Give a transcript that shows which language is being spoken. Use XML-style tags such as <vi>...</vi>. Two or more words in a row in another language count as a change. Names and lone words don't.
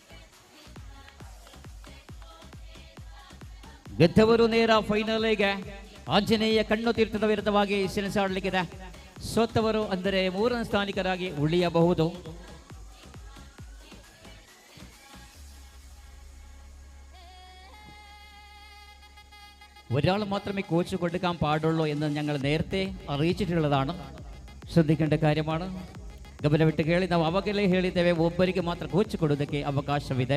<kn>ಗೆದ್ದವರು ನೇರ ಫೈನಲ್ಗೆ ಆಂಜನೇಯ ಕಣ್ಣು ತೀರ್ಥದ ವಿರುದ್ಧವಾಗಿ ಸೆಣಸಾಡಲಿಕ್ಕಿದೆ. ಸೋತವರು ಅಂದರೆ 3ನೇ ಸ್ಥಾನಿಕರಾಗಿ ಉಳಿಯಬಹುದು.</kn> <ml>ഒരാൾ മാത്രമേ കോച്ച് കൊടുക്കാൻ പാടുള്ളൂ എന്ന് ഞങ്ങൾ നേരത്തെ അറിയിച്ചിട്ടുള്ളതാണ്. ശ്രദ്ധിക്കേണ്ട കാര്യമാണ്.</ml> <kn>ಗಮನವಿಟ್ಟು ಕೇಳಿ. ನಾವು ಅವಾಗಲೇ ಹೇಳಿದ್ದೇವೆ, ಒಬ್ಬರಿಗೆ ಮಾತ್ರ ಕೋಚ್ ಕೊಡೋದಕ್ಕೆ ಅವಕಾಶವಿದೆ.</kn>